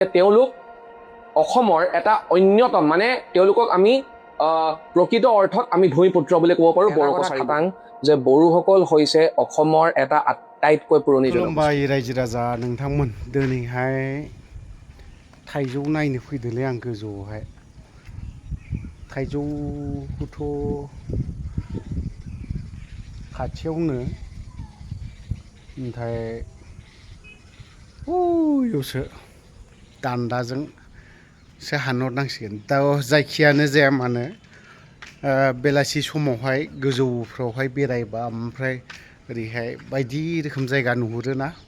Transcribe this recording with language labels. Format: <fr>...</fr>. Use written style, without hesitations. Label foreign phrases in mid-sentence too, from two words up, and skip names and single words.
<as>তেওঁলোক অসমৰ এটা অন্যতম মানে তেওঁলোকক আমি প্ৰকৃত অৰ্থত আমি ভূমিপুত্ৰ বুলি ক'ব পাৰোঁ বড়ো কছাৰী যে বড়োসকল হৈছে অসমৰ এটা আটাইতকৈ পুৰণি</as> <brx>खुलुमबाय रायजो राजा नोंथांमोन दिनैहाय थाइजौ नायनो फैदोंलै आं गोजौआवहाय थाइजौखौथ' खाथियावनो ओमफ्राय बैयावसो दान्दाजोंसो हानहरनांसिगोन दा जायखियानो जाया मानो बेलासि समावहाय गोजौफ्रावहाय बेरायबा ओमफ्राय ओरैहाय बायदि रोखोम जायगा नुहुरोना</brx>